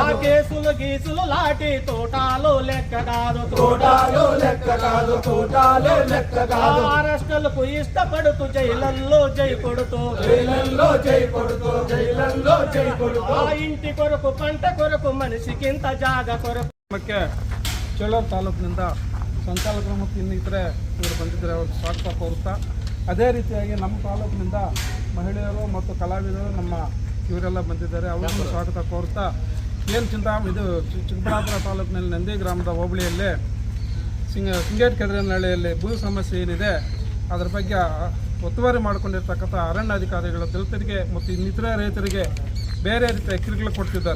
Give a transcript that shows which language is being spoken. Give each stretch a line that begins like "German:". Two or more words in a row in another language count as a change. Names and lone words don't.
Telugu: ఆ కేసులు గీసులు లాటి తోటాలు లెక్క కాదు, తోటాలు లెక్క కాదు, తోటాలు లెక్క కాదు. అరెస్టులకు ఇష్టపడుతూ జైలల్లో జై కొడుతూ, జైలల్లో జై కొడుతూ, జైలల్లో జై కొడుతూ. ఆ ఇంటి కొరకు పంట కొరకు మనిషికింత జాగ కొరకు.
Kannada: ಚೇಳೂರು ತಾಲೂಕಿನಿಂದ ಸಂಚಾಲಕರು ಮತ್ತು ಇನ್ನಿತರೆ ಇವರು ಬಂದಿದ್ದಾರೆ, ಅವ್ರಿಗೆ ಸ್ವಾಗತ ಕೋರುತ್ತಾ, ಅದೇ ರೀತಿಯಾಗಿ ನಮ್ಮ ತಾಲೂಕಿನಿಂದ ಮಹಿಳೆಯರು ಮತ್ತು ಕಲಾವಿದರು ನಮ್ಮ ಇವರೆಲ್ಲ ಬಂದಿದ್ದಾರೆ, ಅವರಿಗೂ ಸ್ವಾಗತ ಕೋರುತ್ತಾ, ಏನು ಇದು ಚಿಕ್ಕಬಳ್ಳಾಪುರ ತಾಲೂಕಿನಲ್ಲಿ ನಂದಿ ಗ್ರಾಮದ ಹೋಬಳಿಯಲ್ಲಿ ಸಿಂಗೇಟ್ ಕದ್ರೇನಹಳ್ಳಿಯಲ್ಲಿ ಭೂ ಸಮಸ್ಯೆ ಏನಿದೆ ಅದರ ಬಗ್ಗೆ ಒತ್ತುವರಿ ಮಾಡಿಕೊಂಡಿರ್ತಕ್ಕಂಥ ಅರಣ್ಯಾಧಿಕಾರಿಗಳು ದಲಿತರಿಗೆ ಮತ್ತು ಇನ್ನಿತರೆ ರೈತರಿಗೆ ಬೇರೆ ರೀತಿಯ ಕಿರುಕುಳ ಕೊಡ್ತಿದ್ದಾರೆ.